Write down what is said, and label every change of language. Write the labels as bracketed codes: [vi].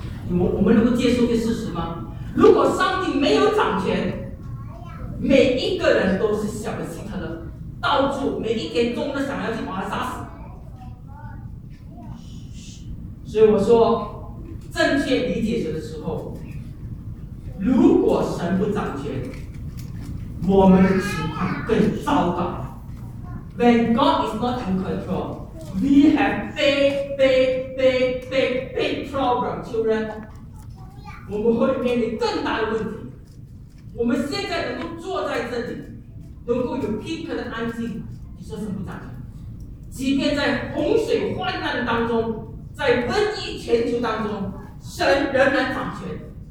[zh] 我们能够接受这事实吗？如果上帝没有掌权，每一个人都是小的希特勒，到处每一天钟都想要去把他杀死。所以我说，正确理解神的时候。” 如果神不掌权，我们的情况更糟糕。 [en] When God is not in control, we have big, big, big, big, big problem, children. [zh] 我们会面临更大的问题。我们现在能够坐在这里，能够有片刻的安静，你说神不掌权？即便在洪水患难当中，在瘟疫全球当中，神仍然掌权。